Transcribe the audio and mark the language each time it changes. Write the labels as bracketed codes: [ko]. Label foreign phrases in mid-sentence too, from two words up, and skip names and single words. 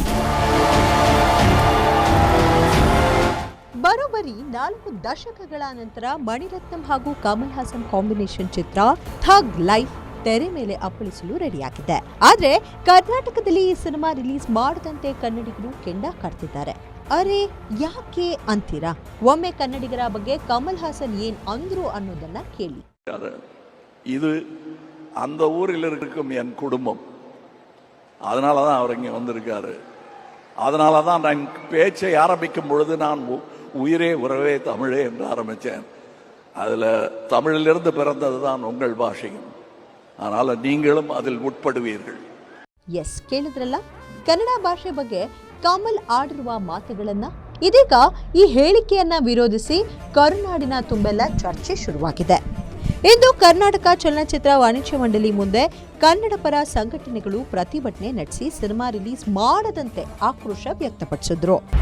[kn] ಬರೋಬ್ಬರಿ 4 ದಶಕಗಳ ನಂತರ ಮಣಿರತ್ನಂ ಹಾಗೂ ಕಮಲ್ ಹಾಸನ್ ಕಾಂಬಿನೇಷನ್ ಚಿತ್ರ ಥಗ್ ಲೈಫ್ ತೆರೆ ಮೇಲೆ ಅಪ್ಪಳಿಸಲು ರೆಡಿಯಾಗಿದೆ. ಆದ್ರೆ ಕರ್ನಾಟಕದಲ್ಲಿ ಈ ಸಿನಿಮಾ ರಿಲೀಸ್ ಮಾಡದಂತೆ ಕನ್ನಡಿಗರು ಕೆಂಡ ಕಾಡ್ತಿದ್ದಾರೆ. ಅರೆ ಯಾಕೆ ಅಂತೀರಾ? ಒಮ್ಮೆ ಕನ್ನಡಿಗರ ಬಗ್ಗೆ ಕಮಲ್ ಹಾಸನ್ ಏನ್ ಅಂದ್ರು ಅನ್ನೋದನ್ನ ಕೇಳಿ. [ta] இது அந்த ஊரில் இருக்கும் என் குடும்பம், அதனால தான் அவர் இங்கே வந்திருக்காரு. அதனால தான் நான் பேச்சை ஆரம்பிக்கும் பொழுது நான் உயிரே உறவே தமிழே என்று ஆரம்பித்தேன். அதில் தமிழிலிருந்து பிறந்தது தான் உங்கள் பாஷையும், அதனால் நீங்களும் அதில் உட்படுவீர்கள். [kn] ಎಸ್, ಕೇಳಿದ್ರಲ್ಲ, ಕನ್ನಡ ಭಾಷೆ ಬಗ್ಗೆ ಕಮಲ್ ಆಡಿರುವ ಮಾತುಗಳನ್ನ. ಇದೀಗ ಈ ಹೇಳಿಕೆಯನ್ನ ವಿರೋಧಿಸಿ ಕರುನಾಡಿನ ತುಂಬೆಲ್ಲ ಚರ್ಚೆ ಶುರುವಾಗಿದೆ. ಇಂದು ಕರ್ನಾಟಕ ಚಲನಚಿತ್ರ ವಾಣಿಜ್ಯ ಮಂಡಳಿ ಮುಂದೆ ಕನ್ನಡ ಪರ ಸಂಘಟನೆಗಳು ಪ್ರತಿಭಟನೆ ನಡೆಸಿ ಸಿನಿಮಾ ರಿಲೀಸ್ ಮಾಡದಂತೆ ಆಕ್ರೋಶ ವ್ಯಕ್ತಪಡಿಸಿದ್ರು.